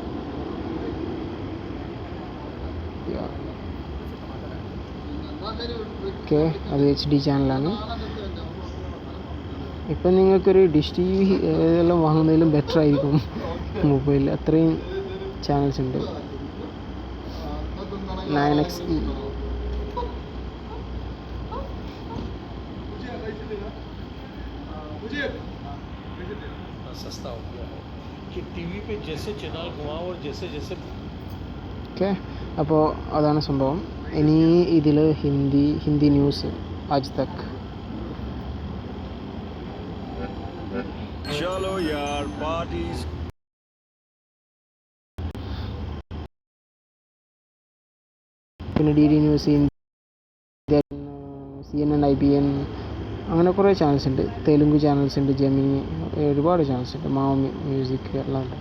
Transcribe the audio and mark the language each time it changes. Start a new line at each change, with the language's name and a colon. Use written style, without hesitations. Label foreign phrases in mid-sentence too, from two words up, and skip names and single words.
Malayalam: അത് HD ചാനലാണ്. ഇപ്പം നിങ്ങൾക്കൊരു ഡിഷ് TV എല്ലാം വാങ്ങുന്നതിലും ബെറ്റർ ആയിരിക്കും മൊബൈലിൽ. അത്രയും ചാനൽസ് ഉണ്ട്. 9XE
Hindi: सस्ता हो गया है कि टीवी पे जैसे चैनल घुमाओ और जैसे
Malayalam: അപ്പോൾ അതാണ് സംഭവം. ഇനി ഇതിൽ ഹിന്ദി ന്യൂസ് ആജ് തക്.
Hindi: चलो यार पार्टीज.
Malayalam: പിന്നെ DD ന്യൂസ്, CNN, IBN അങ്ങനെ കുറേ ചാനൽസ് ഉണ്ട്. തെലുങ്ക് ചാനൽസ് ഉണ്ട്, ജെമിനി, ഒരുപാട് ചാനൽസ് ഉണ്ട്. മാവ് മ്യൂസിക് എല്ലാം ഉണ്ട്.